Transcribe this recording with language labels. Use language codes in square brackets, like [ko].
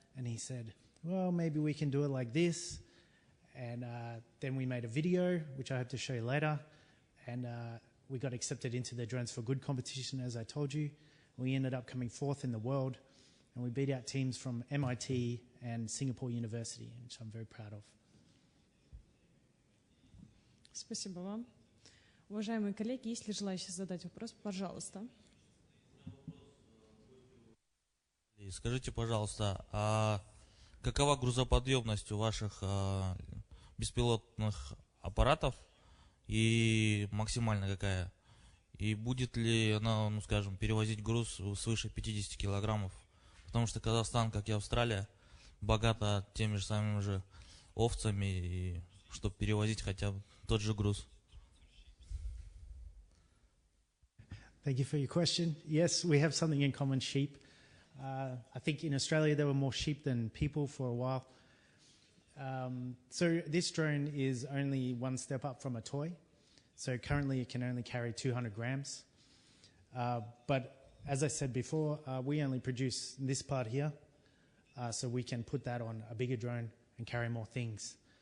[en] And he said, well, maybe we can do it like this. And then we made a video, which I hope to show you later. And we got accepted into the Drones for Good competition, as I told you. We ended up coming 4th in the world. And we beat out teams from MIT and Singapore University, which I'm very proud of. [ru] Спасибо вам. Уважаемые коллеги, есть ли желающие задать вопрос, пожалуйста. Скажите, пожалуйста, а какова грузоподъемность у ваших беспилотных аппаратов и максимально какая? И будет ли она, скажем, перевозить груз свыше 50 килограммов? Потому что Казахстан, как и Австралия, богата теми же самыми же овцами, и чтобы перевозить хотя бы тот же груз. [en] Thank you for your question. Yes, we have something in common, sheep. I think in Australia there were more sheep than people for a while. So this drone is only one step up from a toy. So currently it can only carry 200 grams. But as I said before, we only produce this part here, so we can put that on a bigger drone and carry more things.